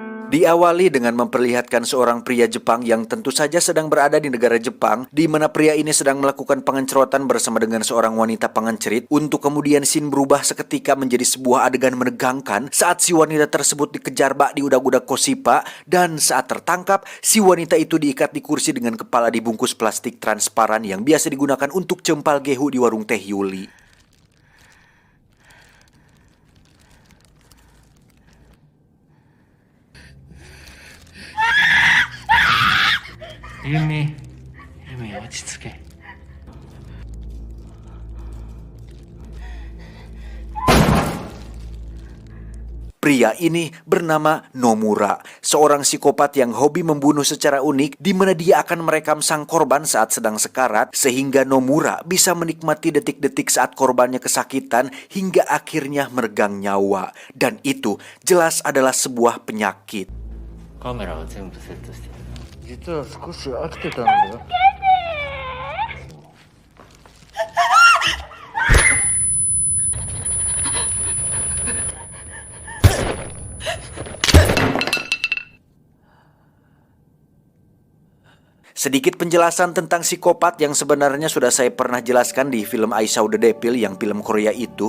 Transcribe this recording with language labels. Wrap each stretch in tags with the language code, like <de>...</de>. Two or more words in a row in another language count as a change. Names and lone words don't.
<id>Diawali dengan memperlihatkan seorang pria Jepang yang tentu saja sedang berada di negara Jepang, di mana pria ini sedang melakukan pengencerotan bersama dengan seorang wanita pengencerit, untuk kemudian scene berubah seketika menjadi sebuah adegan menegangkan saat si wanita tersebut dikejar bak di udak-udak Koshipa, dan saat tertangkap, si wanita itu diikat di kursi dengan kepala dibungkus plastik transparan yang biasa digunakan untuk cempal gehu di warung teh Yuli.</id> <ja>Yumi, Yumi, 落ち着け。</ja> <id>Pria ini bernama Nomura, seorang psikopat yang hobi membunuh secara unik, di mana dia akan merekam sang korban saat sedang sekarat, sehingga Nomura bisa menikmati detik-detik saat korbannya kesakitan hingga akhirnya meregang nyawa. Dan itu jelas adalah sebuah penyakit.</id> <ja>カメラは全部セットしてる。実は少し飽きてたんだよ。</ja> <id>Sedikit penjelasan tentang psikopat yang sebenarnya sudah saya pernah jelaskan di film I Saw the Devil yang film Korea itu.</id>